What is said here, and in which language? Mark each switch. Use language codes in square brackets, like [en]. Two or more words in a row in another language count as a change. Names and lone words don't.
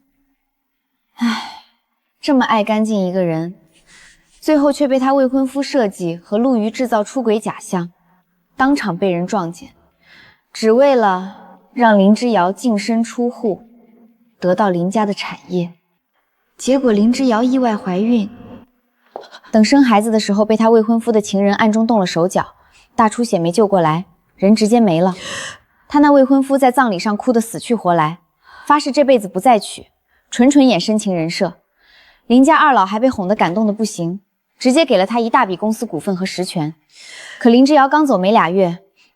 [zh] 唉，這麼愛乾淨一個人，最後卻被他未婚夫設計和陸羽製造出軌假象，當場被人撞見，只為了讓林之遙淨身出戶，得到林家的產業。結果林之遙意外懷孕，等生孩子的時候被他未婚夫的情人暗中動了手腳，大出血沒救過來，人直接沒了。他那未婚夫在葬禮上哭得死去活來，發誓這輩子不再娶，純演深情人設。林家二老還被哄得感動得不行，直接給了他一大筆公司股份和實權。可林之遙剛走沒2月，